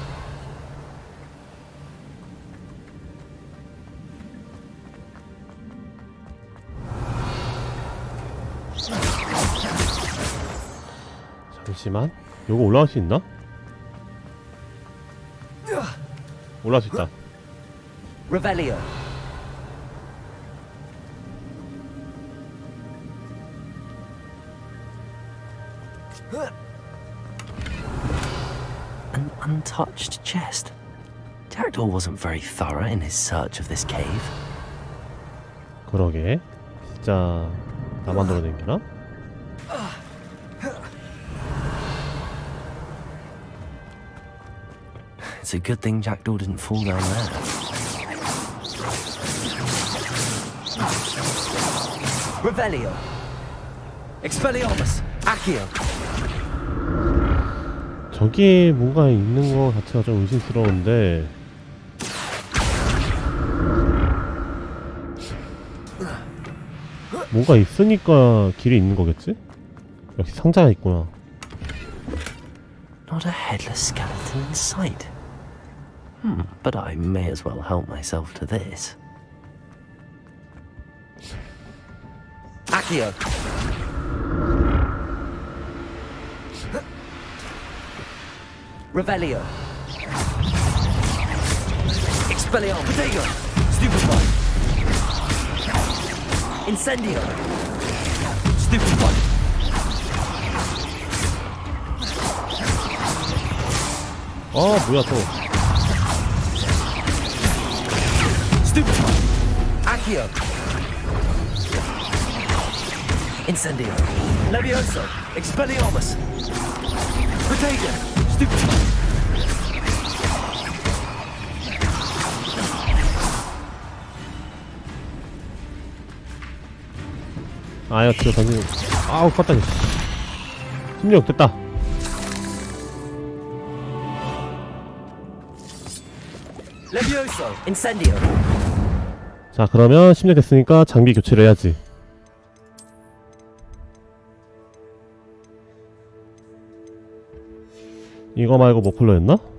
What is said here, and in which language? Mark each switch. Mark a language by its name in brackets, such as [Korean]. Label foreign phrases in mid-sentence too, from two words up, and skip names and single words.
[Korean] 잠시만. 요거 올라갈 수 있나? 올라갈 수 있다. [Latin] Revelio. [English] An untouched chest. Jackdaw wasn't very thorough in his search of this cave. [Korean] 그러게. 진짜 나만 돌아다니나? [English] It's a good thing Jackdaw didn't fall down there. [Latin] Revelio. Expelliarmus. Accio. [Korean] 저기 뭔가 있는 거 자체가 좀 의심스러운데. 뭔가 있으니까 길이 있는 거겠지? 역시 상자가 있구나. [English] Not a headless skeleton in sight. But I may as well help myself to this. [Latin] Accio. Revelio. Expelliarmus. Protego. Stupefy. Incendio. Stupefy. [Korean] 아 뭐야 또. [Latin] Stupefy. Accio. Incendio. Levioso. Expelliarmus. Protego. Stupefy. [Korean] 아야 뒤로 던지는. 아우 껐다. 16 됐다. [Latin] Levioso. Incendio. [Korean] 자 그러면 16 됐으니까 장비 교체를 해야지. 이거 말고 머플러였나?